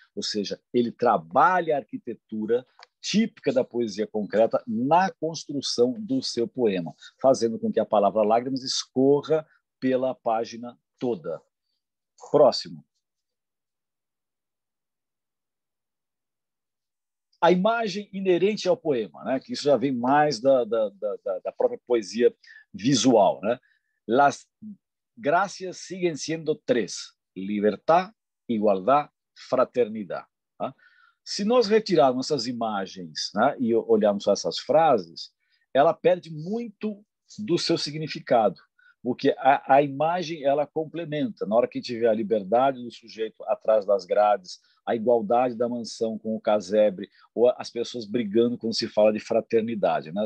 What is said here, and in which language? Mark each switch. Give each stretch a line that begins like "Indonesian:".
Portuguese: Ou seja, ele trabalha a arquitetura típica da poesia concreta na construção do seu poema, fazendo com que a palavra lágrimas escorra pela página toda. Próximo. A imagem inerente ao poema, né? Que isso já vem mais da própria poesia visual, né?
Spanish: Las gracias siguen siendo tres: libertad, igualdad, fraternidad.
Portuguese: Tá? Se nós retirarmos essas imagens, né, e olharmos essas frases, ela perde muito do seu significado, porque a imagem ela complementa. Na hora que a gente vê a liberdade do sujeito atrás das grades, a igualdade da mansão com o casebre, ou as pessoas brigando quando se fala de fraternidade, né?